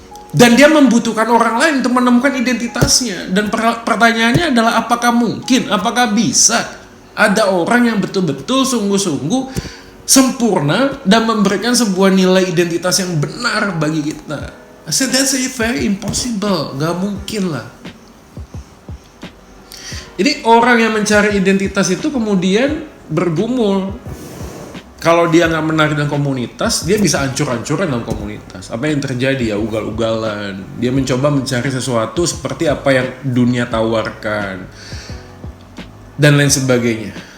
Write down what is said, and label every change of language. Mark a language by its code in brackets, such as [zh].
[id] Dan dia membutuhkan orang lain untuk menemukan identitasnya. Dan pertanyaannya adalah, apakah mungkin, apakah bisa ada orang yang betul-betul sungguh-sungguh sempurna dan memberikan sebuah nilai identitas yang benar bagi kita? [en] I said that's very impossible. [id] Gak mungkin lah. Jadi orang yang mencari identitas itu kemudian bergumul. Kalau dia gak menarik dalam komunitas, dia bisa ancur-ancuran dalam komunitas. Apa yang terjadi? Ya ugal-ugalan. Dia mencoba mencari sesuatu seperti apa yang dunia tawarkan dan lain sebagainya.